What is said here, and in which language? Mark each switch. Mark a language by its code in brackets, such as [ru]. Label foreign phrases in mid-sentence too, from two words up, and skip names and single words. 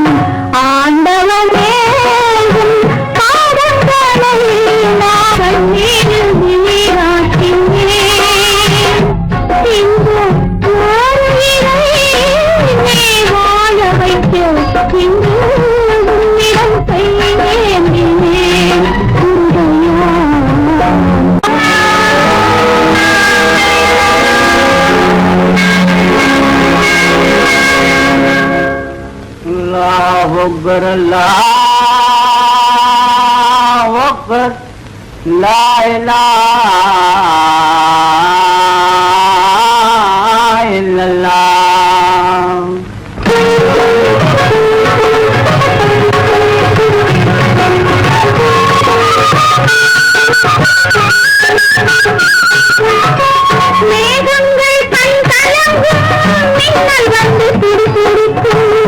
[ta] ஆண்டவனே பாதங்களை நான் நீரில் நீராட்டினேன். இந்த ஓரிரை நீ வாழ வைக்க இன்று உன்னிடம் கையேந்தினேன். [ar] الله أكبر الله أكبر لا إله إلا الله. [ta] மேகங்கள் கண் கலங்கும், மின்னல் வந்து துடிதுடிக்கும்.